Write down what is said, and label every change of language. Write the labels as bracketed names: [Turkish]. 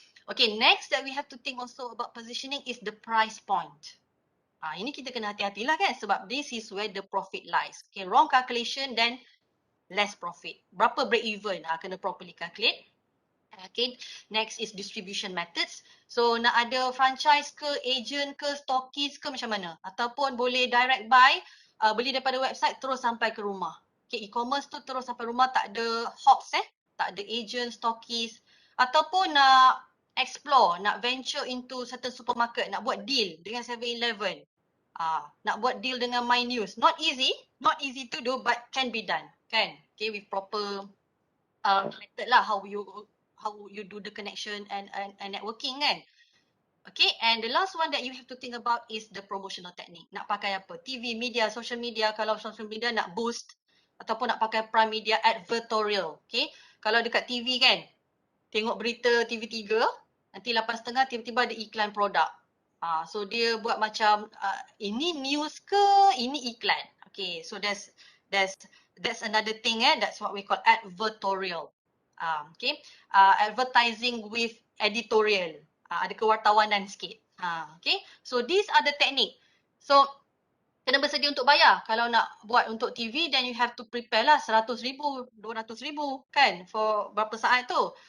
[English] Okay, next that we have to think also about positioning is the price point. [Malay] Ini kita kena hati-hatilah kan, sebab [English] this is where the profit lies. Okay, wrong calculation then less profit. [Malay] Berapa [English] break even? [Malay] Kena [English] properly calculate. Okay, next is distribution methods. [Malay] So nak ada franchise ke, agent ke, stockist ke macam mana? Ataupun boleh direct buy, beli daripada website terus sampai ke rumah. Okay, e-commerce tu terus sampai rumah, tak ada hops tak ada agent, stockist. Ataupun nak explore, nak [English] venture into certain supermarket, [Malay] nak buat deal dengan 7-Eleven. Nak buat deal dengan My News. [English] Not easy to do but can be done. [Malay] Kan? [English] Okay, with proper method lah how you do the connection and networking kan. Okay, and the last one that you have to think about is the promotional technique. [Malay] Nak pakai apa? TV, media, social media. Kalau social media nak boost ataupun nak pakai prime media advertorial. Okay, kalau dekat TV kan, tengok berita TV3, nanti 8.30 tiba-tiba ada iklan produk. So dia buat macam ini news ke, ini iklan. [English] Okay, so that's another thing that's what we call advertorial. Okay, advertising with editorial. [Malay] Ada kewartawanan sikit. Okay, [English] so these are the technique. [Malay] So kena bersedia untuk bayar. Kalau nak buat untuk TV, [English] then you have to prepare [Malay] lah 100,000, 200,000 kan for berapa saat tu.